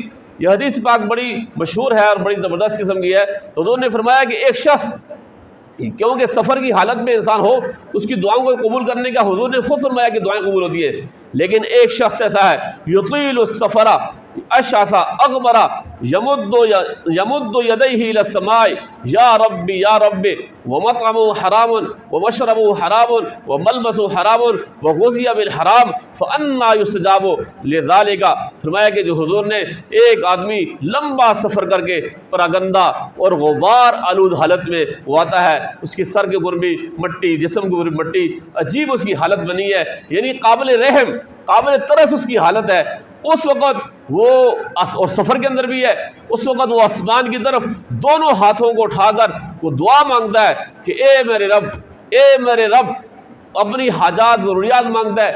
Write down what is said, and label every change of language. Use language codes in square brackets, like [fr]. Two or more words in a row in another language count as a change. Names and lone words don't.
[ur] یہ حدیث پاک بڑی مشہور ہے اور بڑی زبردست قسم کی ہے۔ حضور نے فرمایا کہ ایک شخص کیونکہ سفر کی حالت میں انسان ہو اس کی دعاؤں کو قبول کرنے کا حضور نے خود فرمایا کہ دعائیں قبول ہوتی ہے، لیکن ایک شخص ایسا ہے [ar] یطیل السفر اشعث اغبر يمد يديه إلى السماء يا ربي ومطعمه حرام ومشربه حرام وملبسه حرام وغذي بال حرام فأنى يستجاب لذلك. [ur] فرمایا کہ جو حضور نے ایک آدمی لمبا سفر کرکے پراگندہ اور غبار آلود حالت میں وہ آتا ہے، اس کے سر کے اوپر بھی مٹی، جسم کے اوپر بھی مٹی، عجیب اس کی حالت بنی ہے، یعنی قابل رحم قابل ترس اس کی حالت ہے. اس وقت وہ اور سفر کے اندر بھی ہے، اس وقت وہ آسمان کی طرف دونوں ہاتھوں کو اٹھاکر وہ دعا مانگتا ہے کہ اے میرے رب، اپنی حاجات ضروریات مانگتا ہے.